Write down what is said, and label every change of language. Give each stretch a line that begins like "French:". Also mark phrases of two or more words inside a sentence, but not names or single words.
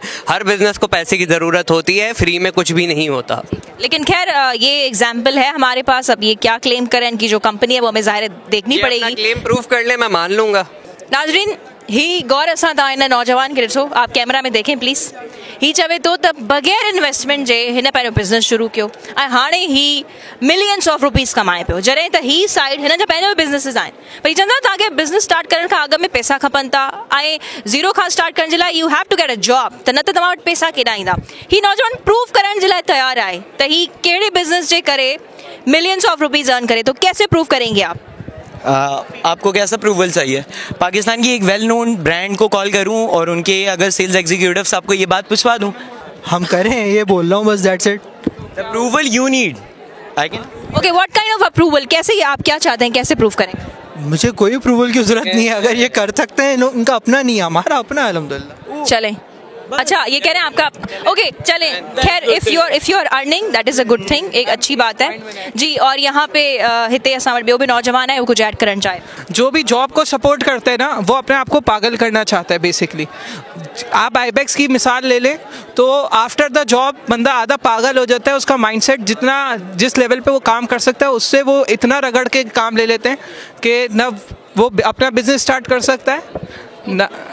Urdu: ہر بزنس کو پیسے کی ضرورت ہوتی ہے، فری میں کچھ بھی نہیں ہوتا. لیکن خیر یہ ایگزیمپل ہے ہمارے پاس۔ اب یہ کیا کلیم کریں انکی جو کمپنی ہے وہ ہمیں ظاہر دیکھنی پڑے گی. کلیم پروف کر لے، میں مان لوں گا.
Sindhi: नाजरीन, ही गौर असां था इन नौजवान के ॾिसो,
Urdu: آپ کیمرا میں دیکھیں پلیز.
Sindhi: ही चवे तो त बगैर इन्वेस्टमेंट जे हिन पंहिंजो बिज़नेस शुरू कियो ऐं हाणे ही
English: millions of rupees
Sindhi: कमाए पियो, जॾहिं त ही साइड हिन जा पंहिंजा बिज़नेसिस आहिनि। भई चवंदा तव्हांखे बिज़नेस स्टार्ट करण खां अॻु में पैसा खपनि था ऐं ज़ीरो खां स्टार्ट करण जे लाइ
English: you have to get a job,
Sindhi: त न त तव्हां वटि पैसा केॾां ईंदा। ही नौजवान प्रूव करण जे लाइ तैयार आहे त ही कहिड़े बिज़नेस जे करे
English: millions of rupees earn
Sindhi: करे।
Urdu: تو کیسے پروو کریں گے آپ? آپ کو کیسا اپروول چاہیے؟ پاکستان کی ایک
English: well known brand
Urdu: کو کال کروں اور ان کے اگر
English: sales executive
Urdu: صاحب کو یہ بات پچھوا دوں? ہم کریں، یہ بول رہا ہوں بس,
English: that's it. approval you need, I can. OK, what kind of approval?
Urdu: کیسے آپ کیا چاہتے ہیں، کیسے پروو کریں گے? مجھے کوئی اپروول کی ضرورت نہیں ہے۔ اگر یہ کر سکتے ہیں، ان کا اپنا نہیں ہے، ہمارا اپنا ہے الحمدللہ. چلیں، اچھا یہ کہہ رہے ہیں آپ کا. اوکے چلیں، خیر
English: if you are earning that is a good thing,
Urdu: ایک اچھی بات ہے جی. اور یہاں پہ
Sindhi: हिते असां वटि ॿियो भी नौजवान
Urdu: ہے وہ کچھ
Sindhi: ऐड करण चाहे।
Urdu: جو بھی جاب کو سپورٹ کرتے ہیں نا وہ اپنے آپ کو پاگل کرنا چاہتا ہے بیسکلی. آپ آئی بیکس کی مثال لے لیں تو
English: after the job
Urdu: بندہ آدھا پاگل ہو جاتا ہے. اس کا مائنڈ سیٹ جس لیول پہ وہ کام کر سکتا ہے اس سے وہ اتنا رگڑ کے کام لے لیتے ہیں کہ نہ وہ اپنا بزنس اسٹارٹ کر سکتا ہے نہ.